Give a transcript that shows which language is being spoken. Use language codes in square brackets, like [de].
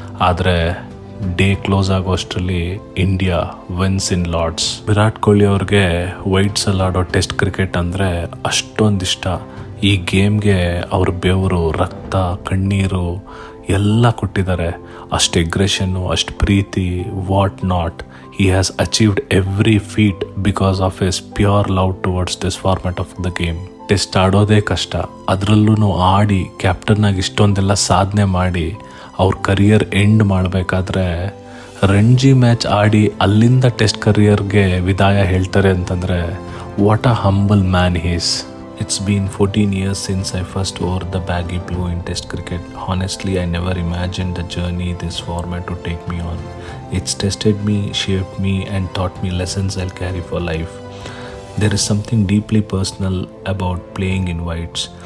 [kn] ಆದರೆ day close ಆಗೋ ಅಷ್ಟರಲ್ಲಿ [en] India wins in Lord's. [kn] ವಿರಾಟ್ ಕೊಹ್ಲಿ ಅವ್ರಿಗೆ ವೈಟ್ಸಲ್ಲಿ ಆಡೋ ಟೆಸ್ಟ್ ಕ್ರಿಕೆಟ್ ಅಂದರೆ ಅಷ್ಟೊಂದಿಷ್ಟ. ಈ ಗೇಮ್ಗೆ ಅವ್ರ ಬೆವರು, ರಕ್ತ, ಕಣ್ಣೀರು ಎಲ್ಲ ಕೊಟ್ಟಿದ್ದಾರೆ. ಅಷ್ಟು ಎಗ್ರೆಷನ್ನು, ಅಷ್ಟು ಪ್ರೀತಿ, [en] What not. He has achieved every feat because of his pure love towards this format of the game. [kn] Test ಆಡೋದೇ ಕಷ್ಟ, ಅದರಲ್ಲೂ ಆಡಿ ಕ್ಯಾಪ್ಟನ್ ಆಗಿ ಇಷ್ಟೊಂದೆಲ್ಲ ಸಾಧನೆ ಮಾಡಿ ಅವ್ರ ಕರಿಯರ್ ಎಂಡ್ ಮಾಡಬೇಕಾದ್ರೆ ರಣಜಿ ಮ್ಯಾಚ್ ಆಡಿ ಅಲ್ಲಿಂದ ಟೆಸ್ಟ್ ಕರಿಯರ್ಗೆ ವಿದಾಯ ಹೇಳ್ತಾರೆ ಅಂತಂದರೆ [en] What a humble man he's. It's been 14 years since I first wore the baggy blue in Test cricket. Honestly, I never imagined the journey this format would take me on. It's tested me, shaped me, and taught me lessons I'll carry for life. There is something deeply personal about playing in whites.